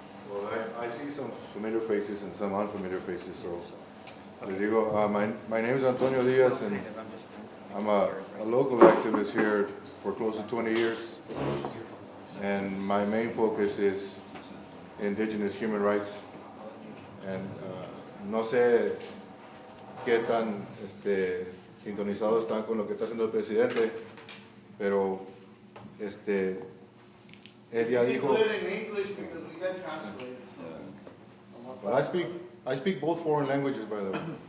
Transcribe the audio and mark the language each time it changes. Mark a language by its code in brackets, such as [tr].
[en] Well, I see some familiar faces and some unfamiliar faces, so [es] les digo, [en] my name is Antonio Diaz, and I'm a local activist here for close to 20 years, and my main focus is indigenous human rights. [es] And no sé qué tan sintonizados están con lo que está haciendo el presidente, pero él ya dijo. [en] Put it in English because we got translators. But I speak both foreign languages, by the way.